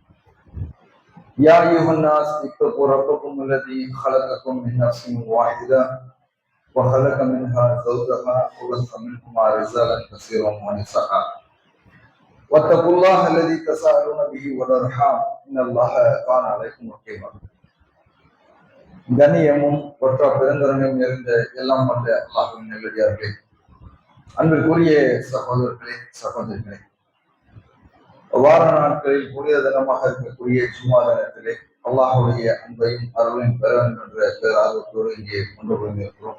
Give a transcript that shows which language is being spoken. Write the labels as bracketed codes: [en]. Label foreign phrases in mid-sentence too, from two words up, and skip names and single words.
[ar] يا أيها الناس اتقوا ربكم الذي خلقكم من نفس واحدة وخلق منها زوجها وبث منهما رجالا كثيرا ونساء واتقوا الله الذي تساءلون به والأرحام إن الله كان عليكم رقيبا [ta] கண்ணியமும் ஒற்ற பெருந்தரங்கம் நிறைந்த எல்லாம் வந்த அல்லாஹ்வின் நல்லடியார்களே, அன்பிற்குரிய சகோதரர்களே சகோதரிகளே, வார நாட்களில் புனித தினமாக இருக்கக்கூடிய ஜும்மா தினத்திலே அல்லாஹுடைய அன்பையும் அருளையும் பெற வேண்டும் என்ற பேரார்வத்தோடு இங்கே கொண்டு கொண்டிருக்கிறோம்.